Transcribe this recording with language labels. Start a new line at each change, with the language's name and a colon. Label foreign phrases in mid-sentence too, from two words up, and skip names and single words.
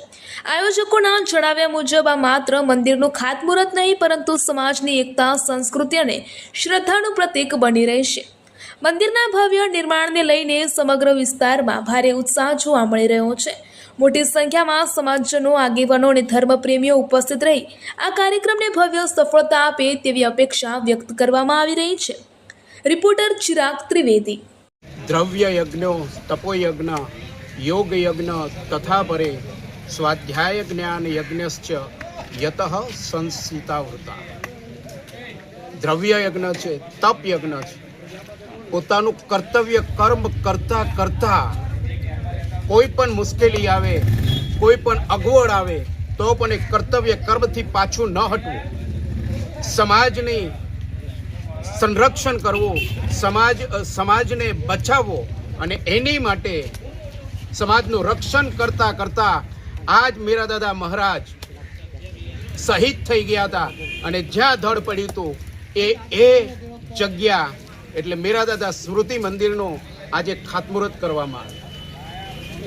Gujarati: આયોજકોના જણાવ્યા મુજબ આ માત્ર મંદિરનું ખાતમુહૂર્ત નહીં, પરંતુ સમાજની એકતા, સંસ્કૃતિ અને શ્રદ્ધાનું પ્રતીક બની રહેશે। મંદિરના ભવ્ય નિર્માણને લઈને સમગ્ર વિસ્તારમાં ભારે ઉત્સાહ જોવા મળી રહ્યો છે। મોટી સંખ્યામાં સમાજજનો, આગેવાનો અને ધર્મપ્રેમીઓ ઉપસ્થિત રહી આ કાર્યક્રમને ભવ્ય સફળતા આપે તેવી અપેક્ષા વ્યક્ત કરવામાં આવી રહી છે।
Hindi: रिपोर्टर चिराग त्रिवेदी।
Sanskrit: द्रव्य यज्ञ तपो यज्ञ योग यज्ञ तथा परे स्वाध्याय ज्ञान यज्ञश्च यतः संसितावृता।
Gujarati: द्रव्य यज्ञ છે, તપ યજ્ઞ છે। પોતાનું કર્તવ્ય કર્મ કરતા કરતા કોઈ પણ મુશ્કેલી આવે, કોઈ પણ અગવડ આવે તો પણ એ કર્તવ્ય કર્મથી પાછું ન હટવું, સમાજની સંરક્ષણ કરવું, સમાજને બચાવવો અને એની માટે સમાજનું રક્ષણ કરતા કરતા આજ મેરાદાદા મહારાજ શહીદ થઈ ગયા હતા અને જ્યાં ધડ પડ્યું હતું એ જગ્યા એટલે મેરાદાદા સ્મૃતિ મંદિરનું આજે ખાતમુહૂર્ત કરવામાં આવ્યું।